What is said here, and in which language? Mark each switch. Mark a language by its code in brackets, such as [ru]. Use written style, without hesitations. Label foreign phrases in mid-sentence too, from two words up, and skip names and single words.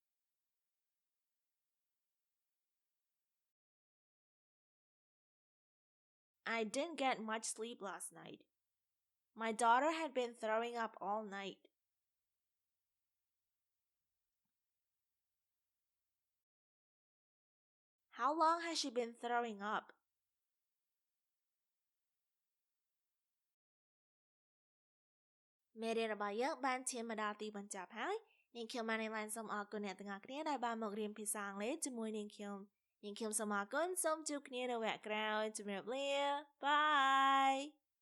[en] I didn't get much sleep last night. My daughter had been throwing up all night. How long has she been throwing up? [km] មេរៀនរបស់យើងបានឈានមកដល់ទីបញ្ចប់ហើយនាងខ្ញុំបានឡើងសូមអរគុណអ្នកទាំងអស់គ្នាដែលបានមករៀនភាសាអង់គ្លេសជាមួយនាងខ្ញុំសូមអរគុណសូមជួបគ្នានៅវគ្គក្រោយជម្រាបលាបាយ